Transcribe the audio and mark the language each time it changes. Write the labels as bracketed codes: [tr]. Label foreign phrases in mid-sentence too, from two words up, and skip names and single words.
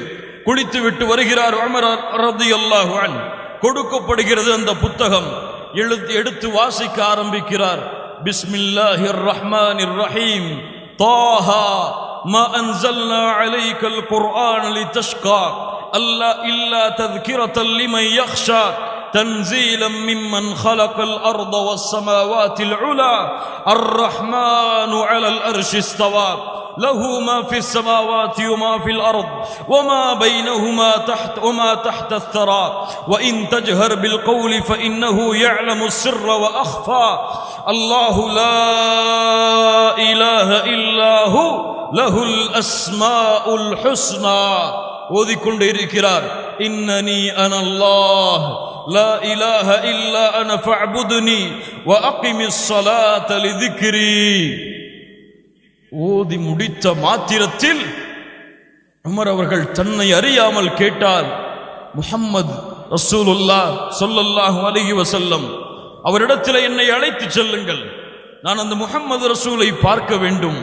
[ta] குளித்து விட்டு வருகிறார் உமர் [ar] رضي الله عنه. [ta] கொடுக்கப்படுகிறது அந்த புத்தகம். எடுத்து வாசிக்க ஆரம்பிக்கிறார். [ar] بسم الله الرحمن الرحيم طه ما أنزلنا عليك القرآن لتشقى إلا إلا தذكرةً لمن يخشى تنزيلا ممن خلق الأرض والسماوات العلى الرحمن على العرش استوى له ما في السماوات وما في الأرض وما بينهما تحت الثرى وإن تجهر بالقول فإنه يعلم السر وأخفى الله لا إله إلا هو له الأسماء الحسنى. [ta] ஓதிக்கொண்டே இருக்கிறார். [ar] إنني أنا الله لا إله إلا أنا فاعبدني وأقم الصلاة لذكري. [ta] ஓதி முடித்த மாத்திரத்தில் உமர் அவர்கள் தன்னை அறியாமல் கேட்டார், முஹம்மது ரசூலுல்லாஹ் [ar] صلى الله عليه وسلم [ta] அவரிடத்தில் என்னை அழைத்து செல்லுங்கள், நான் அந்த முஹம்மது ரசூலை பார்க்க வேண்டும்.